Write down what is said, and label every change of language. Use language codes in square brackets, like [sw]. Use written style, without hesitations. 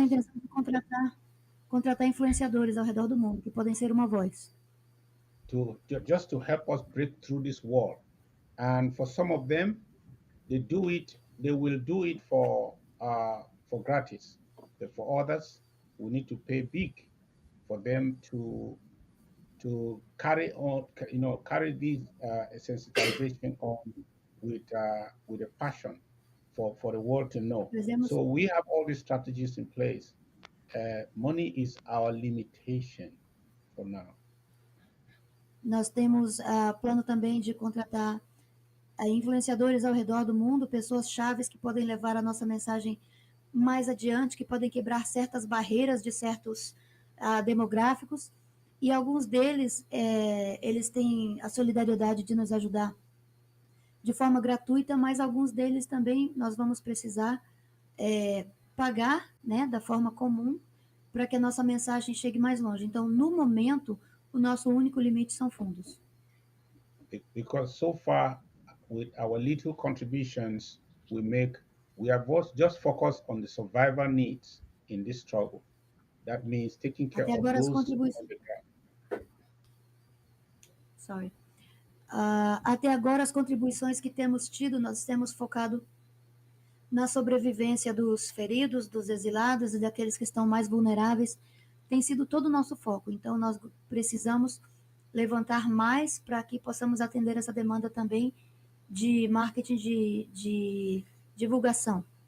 [pt] intenção de contratar influenciadores ao redor do mundo, que podem ser uma voz. [en] just to help us break through this wall. And for some of them, they will do it for gratis. But for others, we need to pay big for them to carry this sensitization on with a passion for the world to know. So we have all these strategies in place. Money is our limitation for now. [pt] Nós temos plano também de contratar influenciadores ao redor do mundo, pessoas chaves que podem levar a nossa mensagem mais adiante, que podem quebrar certas barreiras de certos demográficos, e alguns deles, eles têm a solidariedade de nos ajudar de forma gratuita, mas alguns deles também nós vamos precisar pagar, né, da forma comum, para que a nossa mensagem chegue mais longe. Então, no momento, o nosso único limite são fundos. [en] Because so far, with our little contributions we make, we have just focused on the survival needs in this struggle. That means taking care of those on the ground. Sorry. [pt] Até agora, as contribuições que temos tido, nós temos focado na sobrevivência dos feridos, dos exilados e daqueles que estão mais vulneráveis. Tem sido todo o nosso foco. Então, nós precisamos levantar mais para que possamos atender essa demanda também de marketing, de divulgação.